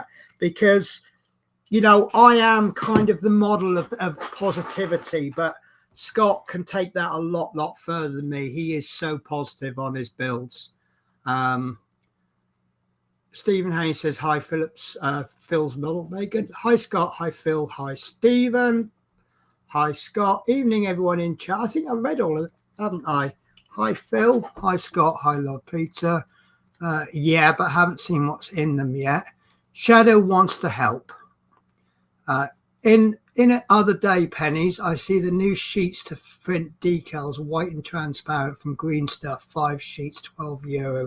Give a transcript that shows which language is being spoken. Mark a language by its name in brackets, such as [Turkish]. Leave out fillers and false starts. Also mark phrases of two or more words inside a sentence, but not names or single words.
[English] Because, you know, I am kind of the model of positivity, but Scott can take that a lot further than me. He is so positive on his builds. Stephen Haynes says, hi, Phil's model. Very good. Hi, Scott. Hi, Phil. Hi, Stephen. Hi, Scott. Evening, everyone in chat. I think I read all of it, haven't I? Hi, Phil. Hi, Scott. Hi, Lord Peter. Yeah, but haven't seen what's in them yet. Shadow wants to help. In other day pennies, I see the new sheets to print decals, white and transparent, from Green Stuff. 5 sheets, €12.